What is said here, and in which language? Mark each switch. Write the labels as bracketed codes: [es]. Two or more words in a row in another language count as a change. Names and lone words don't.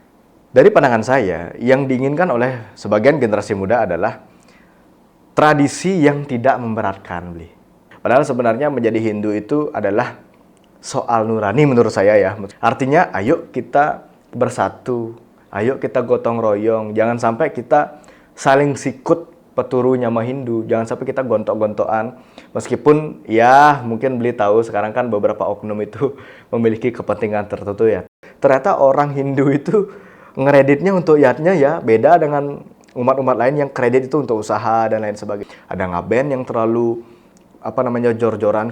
[id] Dari pandangan saya, yang diinginkan oleh sebagian generasi muda adalah tradisi yang tidak memberatkan, Bli. Padahal sebenarnya menjadi Hindu itu adalah soal nurani menurut saya ya. Artinya ayo kita bersatu, ayo kita gotong royong, jangan sampai kita saling sikut [ban] peturu nyama [id] Hindu, jangan sampai kita gontok-gontokan. Meskipun ya mungkin Beli tahu sekarang kan beberapa oknum itu memiliki kepentingan tertentu ya. Ternyata orang Hindu itu ngereditnya untuk yatnya ya beda dengan umat-umat lain yang kredit itu untuk usaha dan lain sebagainya. Ada ngaben yang terlalu jor-joran.